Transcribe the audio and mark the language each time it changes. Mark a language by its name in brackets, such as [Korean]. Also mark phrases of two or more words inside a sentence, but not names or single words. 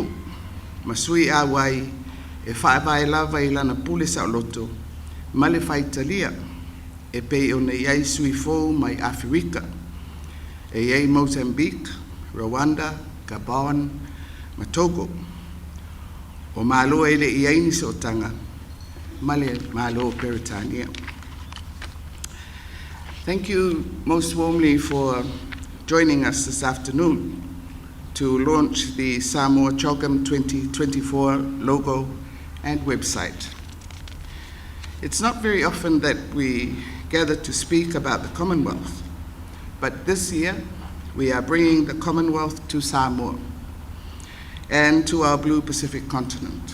[Samoan] Masui a wai e whaewae lava i lana pule sa o loto, ma le whaitalia e pei o nei ai sui fōu mai Afrika, e iei Mozambique, Rwanda, Gabon, ma Togo. O māloa ele i aini so tanga, ma le māloa Peritania. [English] Thank you most warmly for joining us this afternoon to launch the Samoa CHOGM 2024 logo and website. It's not very often that we gather to speak about the Commonwealth, but this year we are bringing the Commonwealth to Samoa and to our Blue Pacific continent.